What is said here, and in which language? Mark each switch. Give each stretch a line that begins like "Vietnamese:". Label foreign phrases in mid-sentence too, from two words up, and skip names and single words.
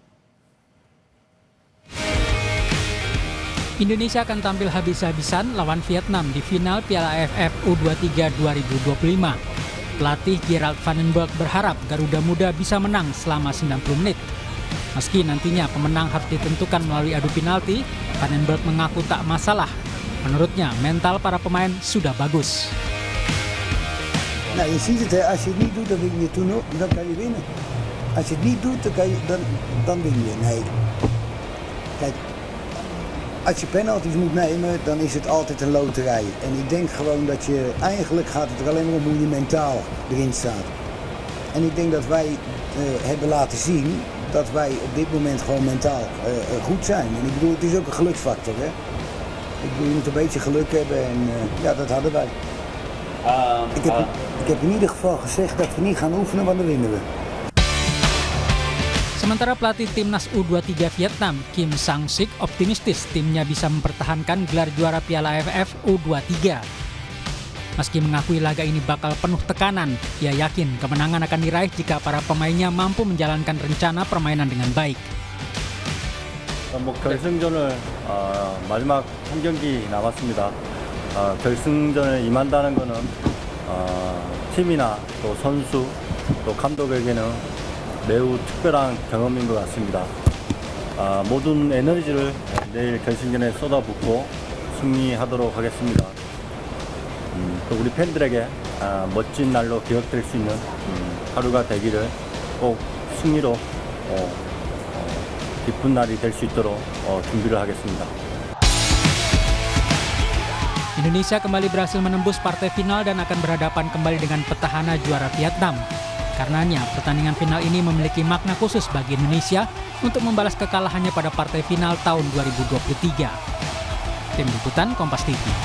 Indonesian: Indonesia akan tampil habis-habisan lawan Vietnam di final Piala AFF U23 2025. Pelatih Gerald Van den Berg berharap Garuda Muda bisa menang selama 90 menit. Meski nantinya pemenang harus ditentukan melalui adu penalti, Van den Berg mengaku tak masalah. Menurutnya, mental para pemain sudah bagus.
Dutch: Nou, je ziet het, als je het niet doet, dan win je dan kan je winnen. Als je het niet doet, dan win je. Nee. Kijk, als je penalties moet nemen, dan is het altijd een loterij. En ik denk gewoon dat je, eigenlijk gaat het er alleen maar om hoe je mentaal erin staat. En ik denk dat wij hebben laten zien dat wij op dit moment gewoon mentaal goed zijn. En ik bedoel, het is ook een geluksfactor, hè. Ik bedoel, je moet een beetje geluk hebben en ja, dat hadden wij. Ik heb in ieder geval gezegd dat we niet gaan oefenen, want dan winnen we.
Indonesian: Sementara pelatih timnas U23 Vietnam, Kim Sang-sik, optimistis timnya bisa mempertahankan gelar juara Piala AFF U23. Meski mengakui laga ini bakal penuh tekanan, ia yakin kemenangan akan diraih jika para pemainnya mampu menjalankan rencana permainan dengan baik.
Korean: 결승전을 마지막 한 경기 남았습니다. 결승전에 임한다는 것은 팀이나 또 선수 또 감독에게는 매우 특별한 경험인 것 같습니다. 모든 에너지를 내일 결승전에 쏟아붓고 승리하도록 하겠습니다. 또 우리 팬들에게 멋진 날로 기억될 수 있는 하루가 되기를 꼭 승리로 기쁜 날이 될 수 있도록 준비를 하겠습니다.
Indonesian: Indonesia kembali berhasil menembus partai final dan akan berhadapan kembali dengan petahana juara Vietnam. Karenanya, pertandingan final ini memiliki makna khusus bagi Indonesia untuk membalas kekalahannya pada partai final tahun 2023. Tim Liputan Kompas TV.